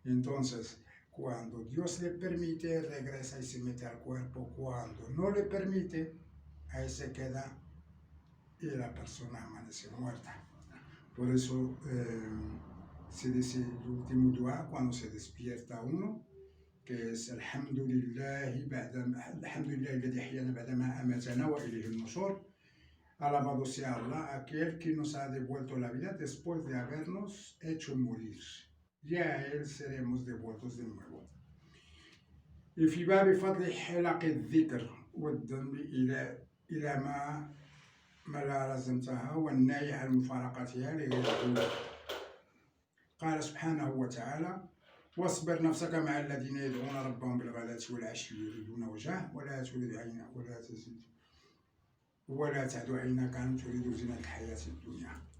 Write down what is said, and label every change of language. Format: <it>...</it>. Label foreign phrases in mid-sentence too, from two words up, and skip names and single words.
<es>Entonces, cuando Dios le permite, regresa y se mete al cuerpo. Cuando no le permite, ahí se queda y la persona amanece muerta. Por eso se dice el último dua cuando se despierta uno, que es</es> <ar>الحمد لله الذي أحيانا بعد ما أماتنا وإليه النشور.</ar> <es>Alabado sea Allah, aquel que nos ha devuelto la vida después de habernos hecho morir. Y a él seremos devueltos de nuevo.</es> <ar>في باب فضل حلق الذكر والذنب إلى ما لا لزمتها والنهي عن مفارقتها لغير الله. قال سبحانه وتعالى: واصبر نفسك مع الذين يدعون ربهم بالغداة والعشي يريدون وجهه ولا تعد عيناك عنهم تريد زينة الحياة الدنيا.</ar>